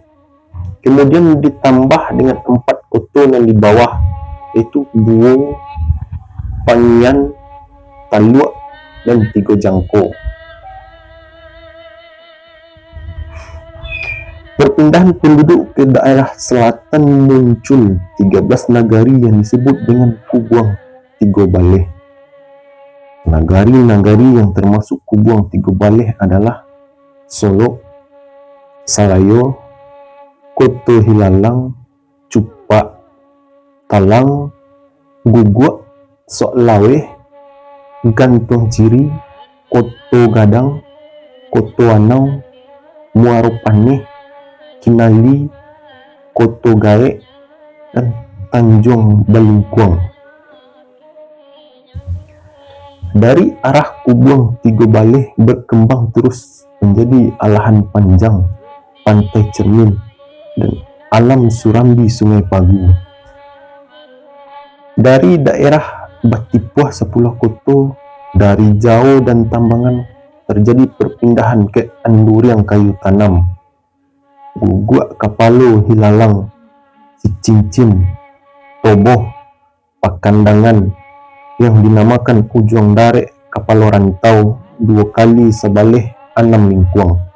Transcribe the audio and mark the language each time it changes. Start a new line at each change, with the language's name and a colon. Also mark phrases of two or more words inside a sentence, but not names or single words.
Indonesian: Kemudian ditambah dengan 4 koto nan di bawah, yaitu Buo, Pangian, Taluak, dan Tigo Jangko. Perpindahan penduduk ke daerah selatan muncul 13 nagari yang disebut dengan Kubuang Tigo Baleh. Nagari-nagari yang termasuk Kubuang Tigo Baleh adalah Solo, Salayo, Koto Hilalang, Cupak, Talang, Guguak, Sok Lawe, Gantung Ciri, Koto Gadang, Koto Anau, Muaro Paneh, Kinali, Koto Gaek, dan Tanjung Balingkuang. Dari arah Kubuang Tigo Baleh berkembang terus menjadi Alahan Panjang, Pantai Cermin, dan Alam Surambi Sungai Pagu. Dari daerah Batipuah 10 koto, dari Jao dan Tambangan terjadi perpindahan ke Anduriang Kayu Tanam, Guguak Kapalo Hilalang, Cicincin, Toboh, Pakandangan yang dinamakan Ujung Darek Kapalo Rantau 2 kali Sabaleh 6 Lingkuang.